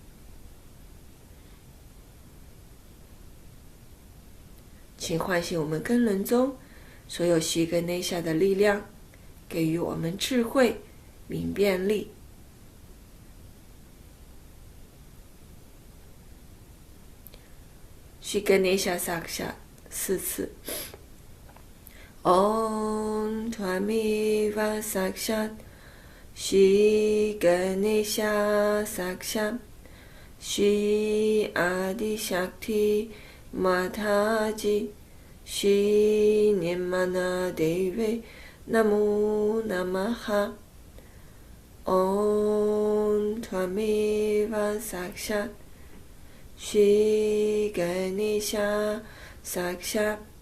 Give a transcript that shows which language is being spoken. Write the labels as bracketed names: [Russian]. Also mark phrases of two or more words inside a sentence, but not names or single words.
[Chinese] 请唤醒我们根轮中所有须根内下的力量，给予我们智慧、明辨力。须根内下萨克夏4次。 [Sanskrit] ॐ त्वमेव साक्षात् श्री गणेश साक्षात् श्री आदि शक्ति माताजी श्री निर्मला देवी नमो नमः ॐ त्वमेव साक्षात् श्री गणेश साक्षात्